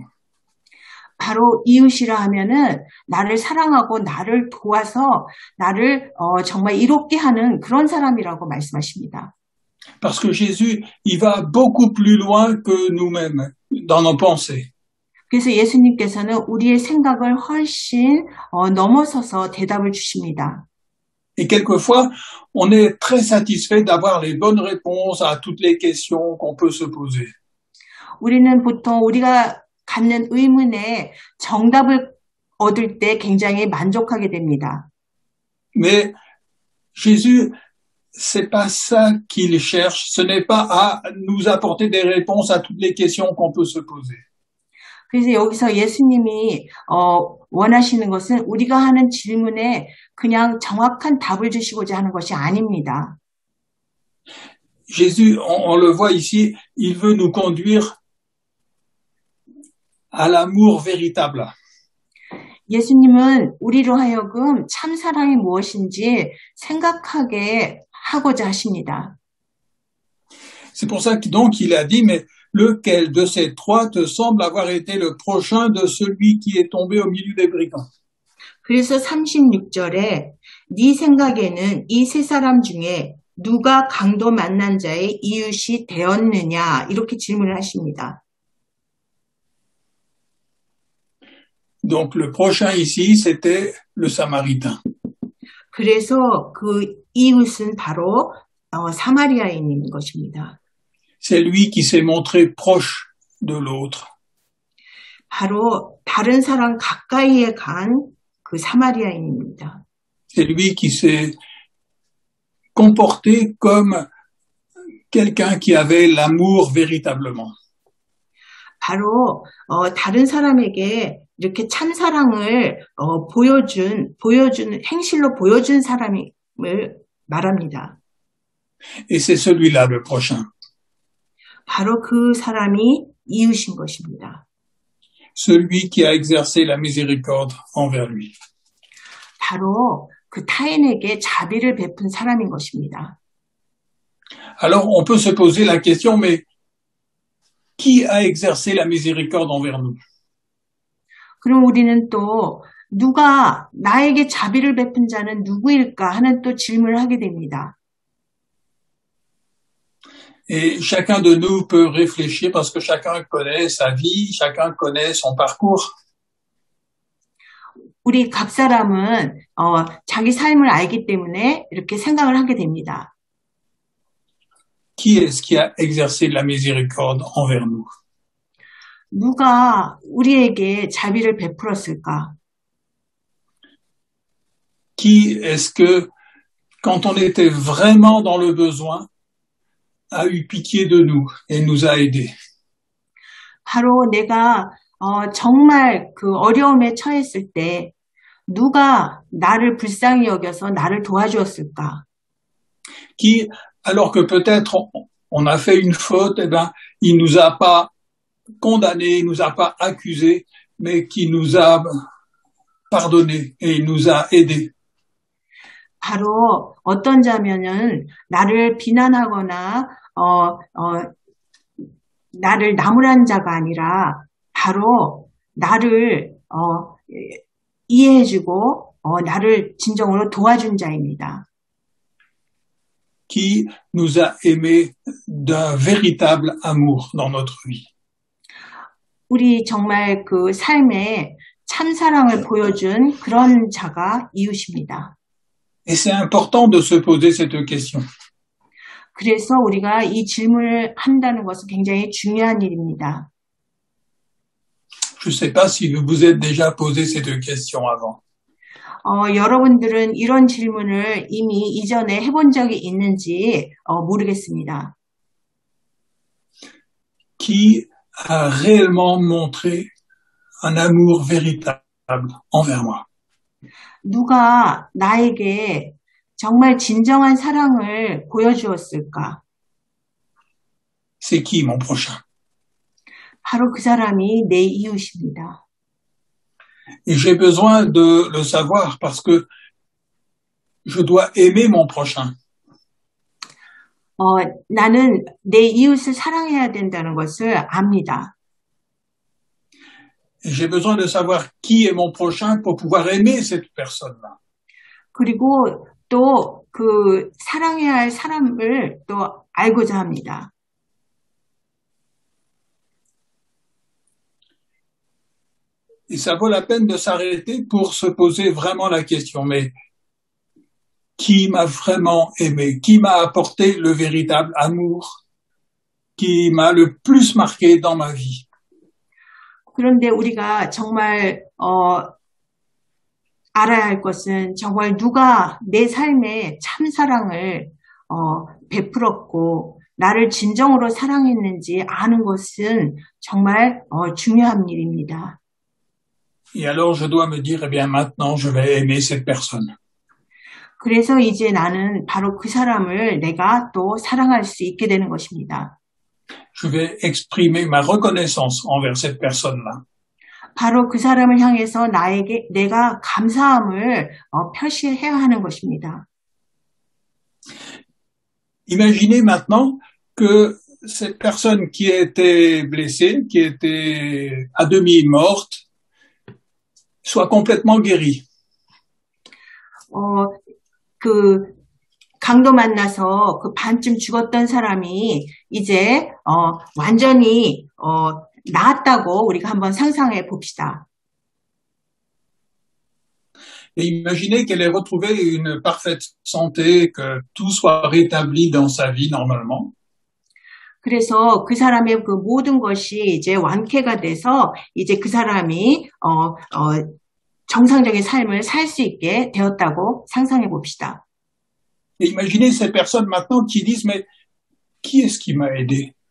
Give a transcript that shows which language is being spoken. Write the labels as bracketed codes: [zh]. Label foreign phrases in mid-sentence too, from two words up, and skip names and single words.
[ko] 바로 이웃이라 하면은 나를 사랑하고 나를 도와서 나를 정말 이롭게 하는 그런 사람이라고 말씀하십니다. [fr] Parce que Jésus, il va beaucoup plus loin que nous-mêmes dans nos pensées. [ko] 그래서 예수님께서는 우리의 생각을 훨씬 넘어서서 대답을 주십니다. [fr] Et quelquefois, on est très satisfait d'avoir les bonnes réponses à toutes les questions qu'on peut se poser. [ko] 우리는 보통 우리가 갖는 의문에 정답을 얻을 때 굉장히 만족하게 됩니다. [fr] Mais Jésus, c'est pas ça qu'il cherche. Ce n'est pas à nous apporter des réponses à toutes les questions qu'on peut se poser. [ko] 그래서 여기서 예수님이 원하시는 것은 우리가 하는 질문에 그냥 정확한 답을 주시고자 하는 것이 아닙니다. [fr] Jésus, on le voit ici, il veut nous conduire à l'amour véritable. [ko] 예수님은 우리로 하여금 참 사랑이 무엇인지 생각하게 하고자 하십니다. [fr] C'est pour ça que donc il a dit, mais lequel de ces trois te semble avoir été le prochain de celui qui est tombé au milieu des brigands? [ko] 그래서 36절에 네 생각에는 이 세 사람 중에 누가 강도 만난 자의 이웃이 되었느냐 이렇게 질문을 하십니다. [fr] Donc le prochain ici, c'était le Samaritain. [ko] 그래서 그 이웃은 바로 사마리아인인 것입니다. [fr] C'est lui qui s'est montré proche de l'autre. [ko] 바로 다른 사람 가까이에 간 그 사마리아인입니다. [fr] C'est lui qui s'est comporté comme quelqu'un qui avait l'amour véritablement. [ko] 바로 다른 사람에게 이렇게 참 사랑을 보여준 행실로 보여준 사람을 말합니다. [fr] Et c'est celui-là le prochain. [ko] 바로 그 사람이 이웃인 것입니다. [fr] Celui qui a exercé la miséricorde envers lui. [ko] 바로 그 타인에게 자비를 베푼 사람인 것입니다. [fr] Alors on peut se poser la question, mais qui a exercé la miséricorde envers nous? [ko] 그럼 우리는 또 누가 나에게 자비를 베푼 자는 누구일까 하는 또 질문을 하게 됩니다. [fr] Et chacun de nous peut réfléchir parce que chacun connaît sa vie, chacun connaît son parcours. [ko] 우리 각 사람은 자기 삶을 알기 때문에 이렇게 생각을 하게 됩니다. [fr] Qui est-ce qui a exercé de la miséricorde envers nous? [ko] 누가 우리에게 자비를 베풀었을까? [fr] Qui est-ce que, quand on était vraiment dans le besoin, a eu pitié de nous et nous a aidés? [ko] 바로 내가 정말 그 어려움에 처했을 때 누가 나를 불쌍히 여겨서 나를 도와주었을까? [fr] Qui, alors que peut-être on a fait une faute, eh ben, il nous a pas condamnés, il nous a pas accusés, mais qui nous a pardonné et il nous a aidés. [ko] 바로 어떤 자면은 나를 비난하거나 나를 나무란 자가 아니라 바로 나를 이해해주고 나를 진정으로 도와준 자입니다. [fr] Qui nous a aimés d'un véritable amour dans notre vie. [ko] 우리 정말 그 삶에 참사랑을 보여준 그런 자가 이웃입니다. [fr] Et c'est important de se poser cette question. [ko] 그래서 우리가 이 질문을 한다는 것은 굉장히 중요한 일입니다. [fr] Je ne sais pas si vous vous êtes déjà posé cette question avant. [ko] 여러분들은 이런 질문을 이미 이전에 해본 적이 있는지 모르겠습니다. [fr] Qui a réellement montré un amour véritable envers moi? [ko] 누가 나에게 정말 진정한 사랑을 보여주었을까? [fr] C'est qui mon prochain? [ko] 바로 그 사람이 내 이웃입니다. [fr] Et j'ai besoin de le savoir parce que je dois aimer mon prochain. [ko] 나는 내 이웃을 사랑해야 된다는 것을 압니다. [fr] Et j'ai besoin de savoir qui est mon prochain pour pouvoir aimer cette personne-là. [ko] 그리고 또 그 사랑해야 할 사람을 또 알고자 합니다. [fr] Et ça vaut la peine de s'arrêter pour se poser vraiment la question. Mais qui m'a vraiment aimé? Qui m'a apporté le véritable amour? Qui m'a le plus marqué dans ma vie? [ko] 그런데 우리가 정말 알아야 할 것은 정말 누가 내 삶에 참 사랑을 베풀었고 나를 진정으로 사랑했는지 아는 것은 정말 중요한 일입니다. [fr] Et alors je dois me dire, eh bien maintenant je vais aimer cette personne. [ko] 그래서 이제 나는 바로 그 사람을 내가 또 사랑할 수 있게 되는 것입니다. [fr] Je vais exprimer ma reconnaissance envers cette personne-là. [ko] 바로 그 사람을 향해서 내가 감사함을 표시해야 하는 것입니다. [fr] Imaginez maintenant que cette personne qui était blessée, qui était à demi morte, soit complètement guérie. [ko] 그 강도 만나서 그 반쯤 죽었던 사람이 이제 완전히 나았다고 우리가 한번 상상해 봅시다. [fr] Et imaginez qu'elle ait retrouvé une parfaite santé, que tout soit rétabli dans sa vie normalement. [ko] 그래서 그 사람의 그 모든 것이 이제 완쾌가 돼서 이제 그 사람이 정상적인 삶을 살 수 있게 되었다고 상상해 봅시다. [fr] Et imaginez ces personnes maintenant qui disent, mais qui est-ce qui m'a aidé?